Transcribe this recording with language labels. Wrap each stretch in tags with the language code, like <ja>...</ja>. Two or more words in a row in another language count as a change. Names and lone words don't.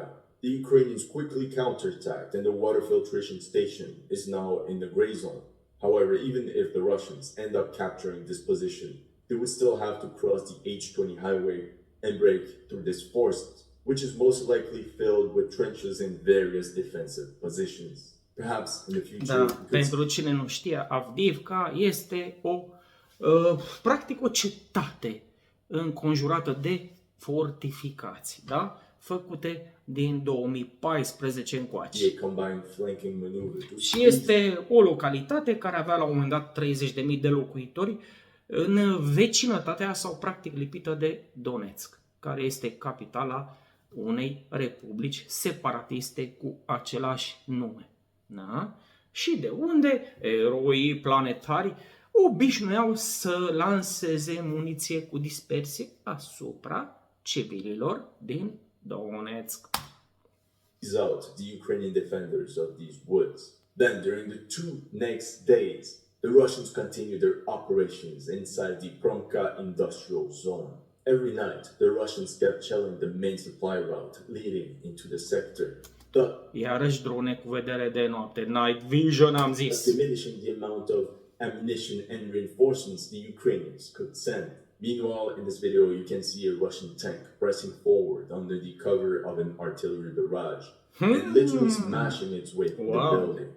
<en>The Ukrainians quickly counterattacked and the water filtration station is now in the gray zone. However, even if the Russians end up capturing this position, they would still have to cross the H20 highway and break through this forest, which is most likely filled with trenches in various defensive positions. Perhaps in the future,</en> <ro>Da,</ro> <en>we could</en> <ro>pentru cine nu știe, Avdiivka este practic o cetate înconjurată de fortificații, da? Făcute din 2014 încoace.</ro> <en>a combined flanking maneuver to</en> <ro>Și este o localitate care avea la un moment dat 30.000 de locuitori în vecinătatea sau practic lipită de Donetsk, care este capitala unei republici separatiste cu același nume. Da? Și de unde eroii planetari obișnuiau să lanseze muniție cu dispersie asupra civililor din Donetsk.</ro> <en>out the Ukrainian defenders of these woods. Then, during the 2 next days, the Russians continued their operations inside the Promka industrial zone. Every night, the Russians kept shelling the main supply route leading into the sector.</en> <ro>Iarăși drone cu vedere de noapte.</ro> <en>Night vision, am thus</en> <ro>zis.</ro> <en>diminishing the amount of ammunition and reinforcements the Ukrainians could send. Meanwhile, in this video, you can see a Russian tank pressing forward under the cover of an artillery barrage and literally smashing its way through the buildings.</en>